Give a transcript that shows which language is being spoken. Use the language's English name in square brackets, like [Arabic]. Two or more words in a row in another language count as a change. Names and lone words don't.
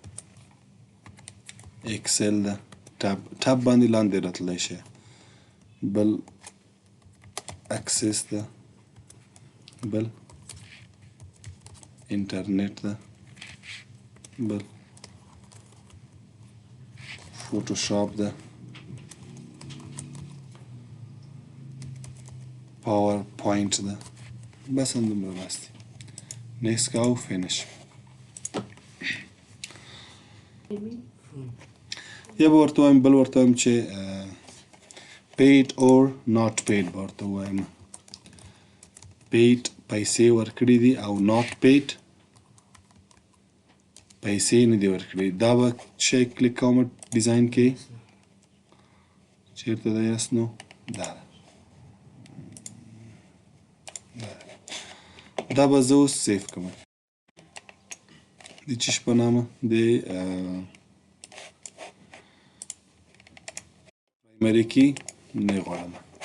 [Pashto] اکسل ده، ټاب باندې لاندې راتلی شي، بل اکسس ده، بل انټرنیټ ده، بل فوټوشاپ ده، پاور پوینټ ده، بس همدومره بس دی. نیکسټ کوو، فینش. یا به ورته وایم، بل ورته وایم چې [English] paid or not paid [Pashto] به ورته ووایم. paid پیسې ورکړي دي او [English] not paid [Pashto] پیسې نه دي ورکړي. دا به شی کلیک کوم ډیزاین کې، چیرته ده یس نو، دا ده، دا به زه اوس سیف کوم د چش په نامه د پرایمري کې نه غواړم.